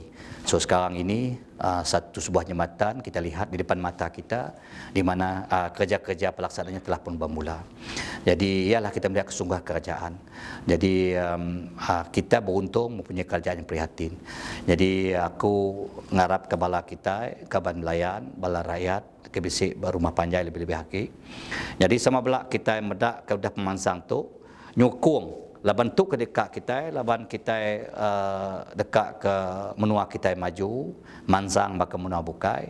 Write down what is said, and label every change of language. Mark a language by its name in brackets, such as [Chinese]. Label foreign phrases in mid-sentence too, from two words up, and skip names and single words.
[Malay] So sekarang ini satu sebuah jembatan kita lihat di depan mata kita, di mana kerja-kerja pelaksanaannya telah pun bermula. Jadi ialah kita melihat kesungguhan kerajaan. Jadi kita beruntung mempunyai kerajaan yang prihatin. [Iban] Jadi aku ngarap ke bala kita, ke nelayan, bala rakyat, ke bisik rumah panjai lebih-lebih hakik. Jadi sama belak kita medak ke udah pemansang tu, nyokong laban tu ke dekat kita, laban kita dekat ke menua kita maju, mansang baka menua bukai.